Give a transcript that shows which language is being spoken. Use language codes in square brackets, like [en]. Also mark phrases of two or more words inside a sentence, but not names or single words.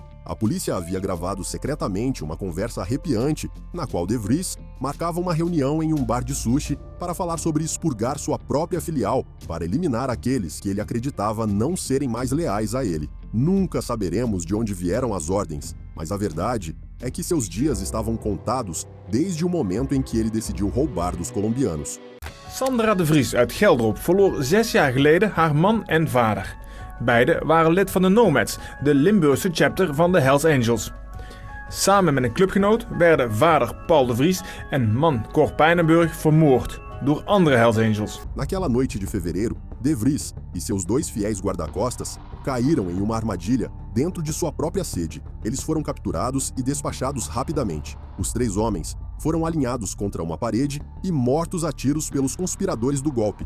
[pt] A polícia havia gravado secretamente uma conversa arrepiante na qual De Vries marcava uma reunião em um bar de sushi para falar sobre expurgar sua própria filial para eliminar aqueles que ele acreditava não serem mais leais a ele. Nunca saberemos de onde vieram as ordens, mas a verdade é que seus dias estavam contados desde o momento em que ele decidiu roubar dos colombianos. [nl] Sandra de Vries uit Geldrop verloor 6 jaar geleden haar man en vader. Beiden waren lid van de Nomads, de Limburgse chapter van de Hells Angels. Samen met een clubgenoot werden vader Paul de Vries en man Cor Pijnenburg vermoord door andere Hells Angels. [pt] Naquela noite de fevereiro, De Vries e seus 2 fiéis guarda-costas caíram em uma armadilha dentro de sua própria sede. Eles foram capturados e despachados rapidamente. Os 3 homens foram alinhados contra uma parede e mortos a tiros pelos conspiradores do golpe.